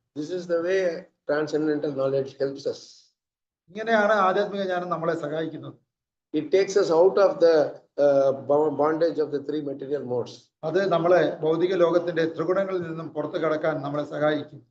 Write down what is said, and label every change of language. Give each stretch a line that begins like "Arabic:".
English: This is the way transcendental knowledge helps us.
Malayalam: ഇങ്ങനെയാണ് ആധ്യാത്മിക ജ്ഞാനം നമ്മളെ സഹായിക്കുന്നത്.
English: It takes us out of the bondage of the three material modes.
Malayalam: അത് നമ്മളെ ഭൗതിക ലോകത്തിന്റെ ത്രിഗുണങ്ങളിൽ നിന്നും പുറത്തു കടക്കാൻ നമ്മളെ സഹായിക്കും.